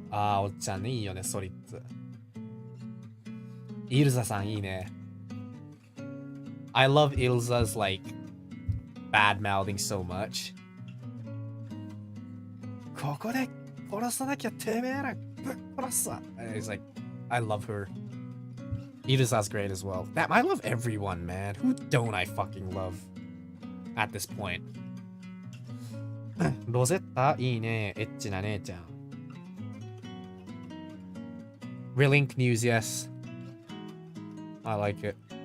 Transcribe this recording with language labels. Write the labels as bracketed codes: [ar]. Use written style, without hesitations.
[ja] あー、おっちゃんね、いいよね、ソリッツ。イルザさんいいね。 [en] I love Ilza's like bad mouthing so much. [ja] ここで殺さなきゃてめえらぶっ殺すわ。 [en] It's like I love her. Ilza's great as well. That I love everyone, man. Who don't I fucking love at this point? [ja] ロゼッタいいね。エッチな姉ちゃん。 [en] Relink news, yes. I like it.